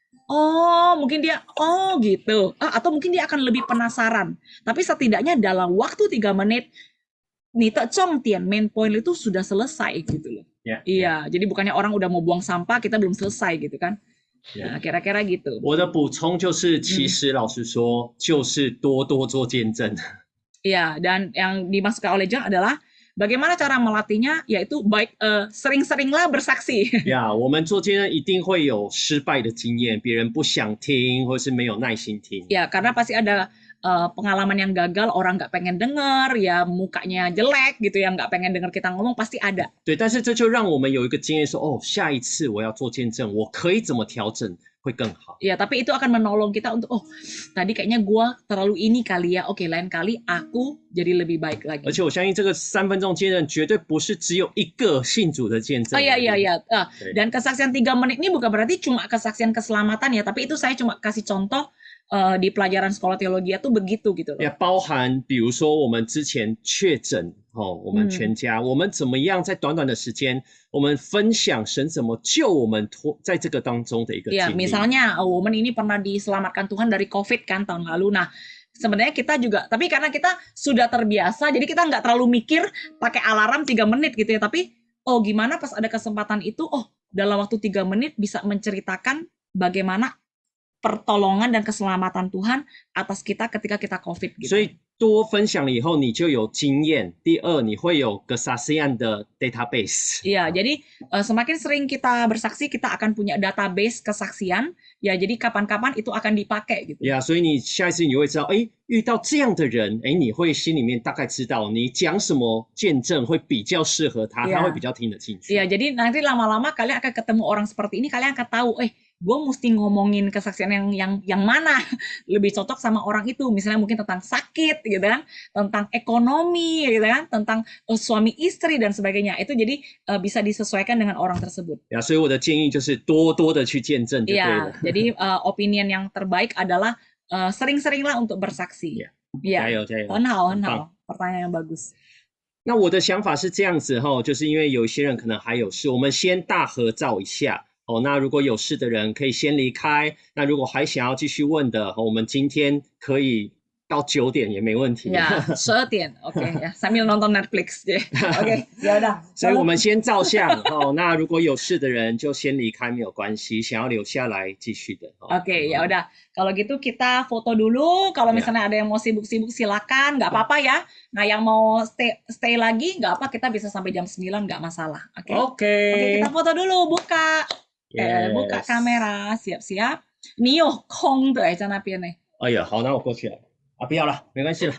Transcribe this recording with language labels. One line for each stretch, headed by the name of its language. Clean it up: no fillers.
Indonesian: Oh, mungkin dia gitu. Atau mungkin dia akan lebih penasaran. Tapi setidaknya dalam waktu 3 menit nih Tian main point itu sudah selesai gitu loh. Iya, jadi bukannya orang udah mau buang sampah kita belum selesai gitu kan. Nah, kira-kira gitu.
Chinese: 我的补充就是，其实老实说，就是多多做见证。
Indonesian: Iya, dan yang dimaksudkan oleh John adalah bagaimana cara melatihnya, yaitu baik sering-seringlah bersaksi.
Chinese: 呀，我们做见证一定会有失败的经验，别人不想听，或是没有耐心听。
Indonesian: Ya, karena pasti ada pengalaman yang gagal, orang nggak pengen dengar, ya mukanya jelek gitu ya, nggak pengen dengar kita ngomong, pasti ada.
Chinese: 对，但是这就让我们有一个经验说，哦，下一次我要做见证，我可以怎么调整会更好。
Indonesian: Ya, tapi itu akan menolong kita untuk, tadi kayaknya gua terlalu ini kali ya, oke, lain kali aku jadi lebih baik lagi.
Chinese: 而且我相信这个3分钟见证绝对不是只有一个信主的见证。
Indonesian: Iya. Dan kesaksian 3 menit ini bukan berarti cuma kesaksian keselamatan ya, tapi itu saya cuma kasih contoh di pelajaran sekolah teologi itu begitu gitu loh.
Chinese: 也包含，比如说我们之前确诊，我们全家，我们怎么样在短短的时间，我们分享神怎么救我们在这个当中的一个经历。
Indonesian: Misalnya Woman ini pernah diselamatkan Tuhan dari COVID kan tahun lalu. Nah, sebenarnya kita juga, tapi karena kita sudah terbiasa, jadi kita nggak terlalu mikir pakai alarm 3 menit gitu ya. Tapi, gimana pas ada kesempatan itu, dalam waktu 3 menit bisa menceritakan bagaimana pertolongan dan keselamatan Tuhan atas kita ketika kita COVID gitu.
Chinese: 所以多分享了以后，你就有经验。第二，你会有个SASIAN的 database。
Indonesian: Iya, jadi semakin sering kita bersaksi, kita akan punya database kesaksian. Ya, jadi kapan-kapan itu akan dipakai gitu.
Chinese: 所以你下一次你会知道，遇到这样的人，你会心里面大概知道你讲什么见证会比较适合他，他会比较听得进去。
Indonesian: Iya, jadi nanti lama-lama kalian akan ketemu orang seperti ini, kalian akan tahu, gue mesti ngomongin kesaksian yang mana lebih cocok sama orang itu. Misalnya mungkin tentang sakit gitu kan, tentang ekonomi gitu kan, tentang suami istri dan sebagainya. Itu jadi bisa disesuaikan dengan orang tersebut.
Chinese: 所以我的建议就是多多的去见证就对了。
Indonesian: jadi opinion yang terbaik adalah sering-seringlah untuk bersaksi.
Chinese: 加油。很好
Indonesian: pertanyaan yang bagus.
Chinese: 那我的想法是这样子就是因为有一些人可能还有事，我们先大合照一下。那如果有事的人可以先离开，那如果还想要继续问的，我们今天可以到9点也没问题。
Indonesian: Ya,
Chinese: 12 点
Indonesian: ，OK ya, sambil nonton Netflix deh. Oke, ya udah.
Chinese: 所以我们先照相那如果有事的人就先离开没有关系，想要留下来继续的。
Indonesian: Oke, ya udah. Kalau gitu kita foto dulu. Kalau misalnya ada yang mau sibuk-sibuk silakan, nggak apa-apa ya. Nah, yang mau stay lagi nggak apa, kita bisa sampai jam 9 nggak masalah. Oke, kita foto dulu, buka. Buka kamera, siap-siap.
Chinese: 你有空的在那边呢。哎呀，好，那我过去了啊，不要了，没关系了。